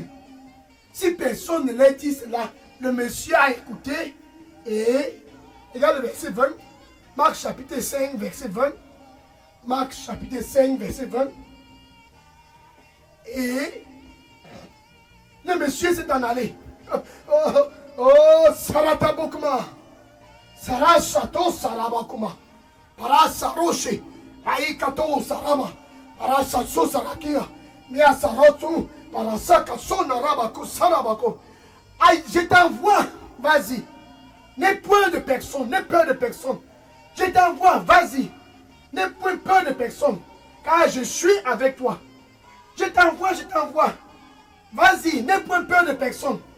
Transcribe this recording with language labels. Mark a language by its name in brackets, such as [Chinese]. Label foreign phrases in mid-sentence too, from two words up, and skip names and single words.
[French] Si personne ne leur dit cela, le monsieur a écouté et regarde le verset 20, Marc chapitre 5, verset 20, Marc chapitre 5, verset 20, et le monsieur s'est en allé. Saratabokuma, Sarasato Sarabakuma, Parasaroche, Aikato Sarama, Parasaso Sarakia, Mia Sarotu, Parasaka Sonarabako, Sarabako. Aïe, je t'envoie, vas-y. N'aie point de personne, n'aie peur de personne. Je t'envoie, vas-y. N'aie point peur de personne, car je suis avec toi. Je t'envoie, je t'envoie. Vas-y, n'aie point peur de personne.